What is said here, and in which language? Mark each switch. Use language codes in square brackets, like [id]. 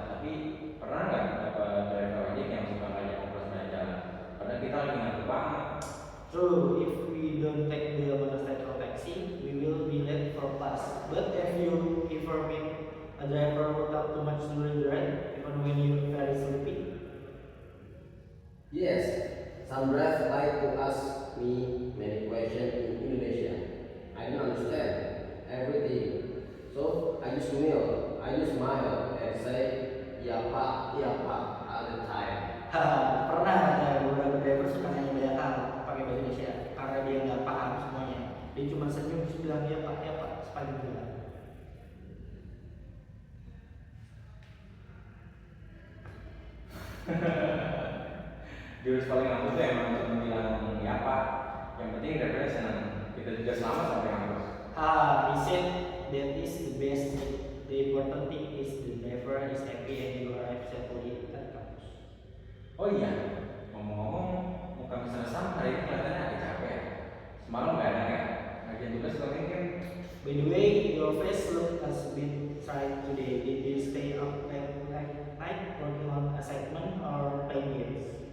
[id] Tapi pernah nggak dapat driver ojek yang suka ngajak ngobrol sepanjang jalan? Padahal kita lagi ngantuk banget. [en] True, if we don't take the motorcycle taxi, we will be late for class. But if you ever meet a driver who talk too much during the ride, even when you're very sleepy? Yes, some drivers like to ask me many questions in Indonesia. I don't understand everything. So I just kneel, I just smile and say, [id] ya pak, [en] all the time. [id] Haha, pernah ada beberapa driver suka nanya banyak hal pakai bahasa Indonesia karena dia nggak paham semuanya. Dia cuma senyum terus bilang ya pak sepanjang jalan. Jurus paling ampuh tuh emang cuma bilang ya pak. Yang penting drivernya senang. Kita juga selamat sampai kampus. [en] He said that is the best thing. The important thing is the driver is happy and you arrive safely at campus. [id] Oh iya, ngomong-ngomong, muka Mr. Sam hari ini kelihatannya agak capek ya. Semalam nggak ada ya? Ngerjain tugas atau mungkin? [en] By the way, your face look a bit tired today. Did you stay up late night working on assignment or playing games?